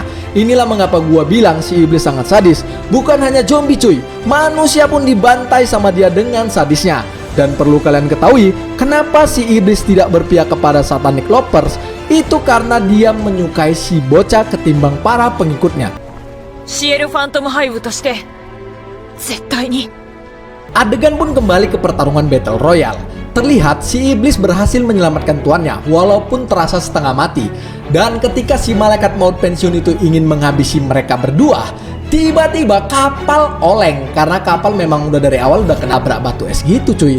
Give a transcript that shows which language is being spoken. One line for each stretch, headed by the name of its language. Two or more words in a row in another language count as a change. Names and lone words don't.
Indonesian: Inilah mengapa gua bilang si iblis sangat sadis. Bukan hanya zombie cuy, manusia pun dibantai sama dia dengan sadisnya. Dan perlu kalian ketahui, kenapa si iblis tidak berpihak kepada
English: satanic lovers?
Indonesian: Itu karena dia menyukai si bocah ketimbang para pengikutnya.
Japanese: CL ファントムハイブとして絶対に
Indonesian: Adegan pun kembali ke pertarungan
English: Battle Royale.
Indonesian: Terlihat si iblis berhasil menyelamatkan tuannya walaupun terasa setengah mati. Dan ketika si malaikat maut pensiun itu ingin menghabisi mereka berdua, tiba-tiba kapal oleng karena kapal memang udah dari awal udah kenabrak batu es gitu cuy.